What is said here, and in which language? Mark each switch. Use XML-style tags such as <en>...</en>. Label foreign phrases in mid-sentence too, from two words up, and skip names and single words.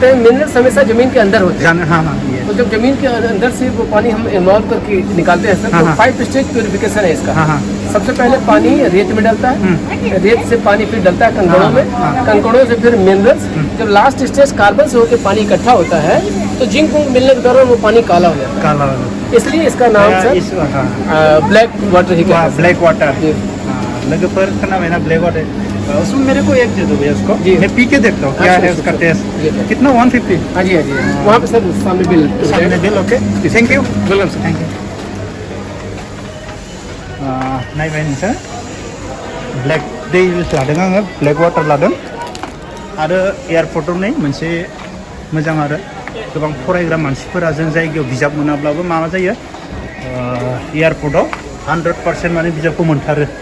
<hi>हैं मिनरल्स हमेशा जमीन के अंदर होते हैं तो जब जमीन के अंदर से वो पानी हम इन्वॉल्व करके निकालते हैं सर तो 5</hi> <en>stage purification</en> <hi>है इसका सबसे पहले पानी रेत में डलता है रेत से पानी फिर डलता है कंकड़ों में कंकड़ों से फिर मिनरल्स जब</hi> <en>last stage</en> <hi>कार्बन से होकर पानी इकट्ठा होता है तो जिंक मिलने के दौरान वो पानी काला हो जाता है इसलिए इसका नाम सर</hi> <en>black water</en> <hi>ही</hi> <en>black water</en> <hi>लगभग</hi> <brx>खोनाबाय ना</brx> <en>black water</en> <hi>उसमें मेरे को एक दे दो भैया उसको मैं पी के देखता हूँ क्या है उसका टेस्ट कितना 150 हाँ जी वहाँ पे सर सामने बिल</hi> <en>ok thank you welcome sir thank you</en> <brx>नायबाय नोंसोर ब्लेक दै लादों आङो</brx> <en>black water</en> <brx>लादों आरो एयारपर्टआव नै मोनसे मोजां आरो गोबां फरायग्रा मानसिफोरा जों जायगायाव बिजाब मोनाब्लाबो मा जायो एयारपर्टआव 100% माने बिजाबखौ मोनथारो</brx>